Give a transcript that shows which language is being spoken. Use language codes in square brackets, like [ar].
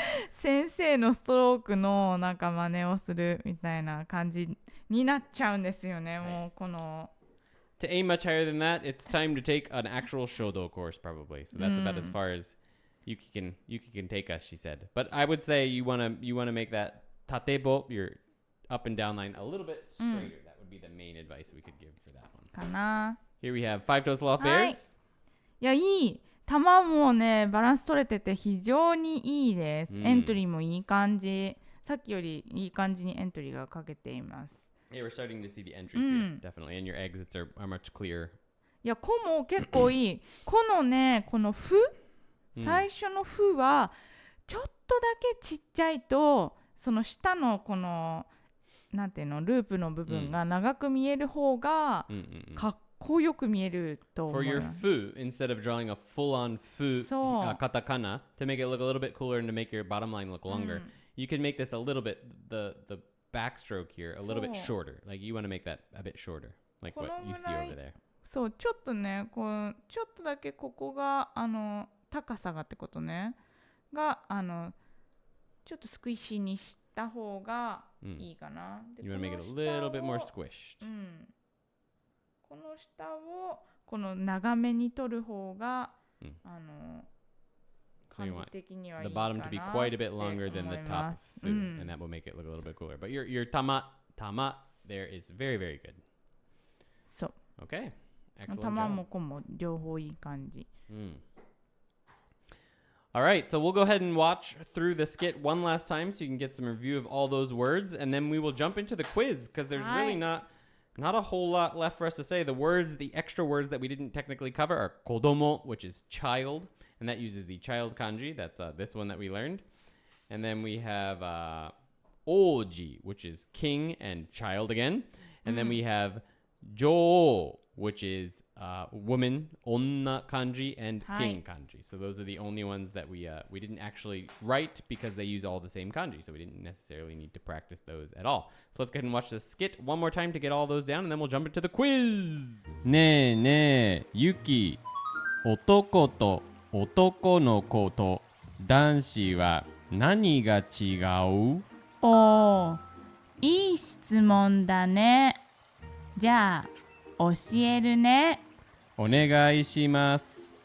[ja] 先生のストロークのなんか真似をするみたいな感じになっちゃうんですよね、もうこの。 [en] To aim much higher than that, it's time to take an actual shodo course probably. So that's about as far as Yuki can take us, she said. But I would say you wanna make that tatebo, your up and down line, a little bit straighter. That would be the main advice we could give for that one. [ja] かな。 [en] Here we have five-toed sloth bears. [ja] いや、いい。球もね、バランス取れてて非常にいいです。エントリーもいい感じ。さっきよりいい感じにエントリーが書けています。 [en] Yeah, we're starting to see the entries here, definitely. And your exits are much clearer. [ja] いや、こも結構いい。このね、このふ、最初のふは、ちょっとだけちっちゃいと、その下のこの、なんていうの、ループの部分が長く見える方が、かっこよく見えると思う。 [en] For your fu, instead of drawing a full-on fu katakana, to make it look a little bit cooler and to make your bottom line look longer, you can make this a little bit, the backstroke here, a little bit shorter. Like you want to make that a bit shorter, like what you see over there. [ja] そう、ちょっとね、こうちょっとだけここが高さがってことね。がちょっとスクイッシーにした方がいいかな。 [en] You want to make it a little bit more squished. [ja] この下をこの長めに取る方が、感じ的にはいいかな。 [en] The bottom to be quite a bit longer than the top fu, and that will make it look a little bit cooler. But your tama there is very, very good. [ja] そう。 [en] Okay. Excellent. [ja] 玉も子も両方いい感じ。 [en] All right, so we'll go ahead and watch through the skit one last time so you can get some review of all those words, and then we will jump into the quiz because there's really not a whole lot left for us to say. The extra words that we didn't technically cover are kodomo, which is child, and that uses the child kanji. That's this one that we learned. And then we have oji, which is king and child again. And then we have jo, which is woman, onna kanji, and king kanji. So those are the only ones that we didn't actually write because they use all the same kanji. So we didn't necessarily need to practice those at all. So let's go ahead and watch the skit one more time to get all those down, and then we'll jump into the quiz. [ja] ねえねえ、ユキ。男と男の子と男子は何が違う？おー、いい質問だね。じゃあ教えるね。お願いします。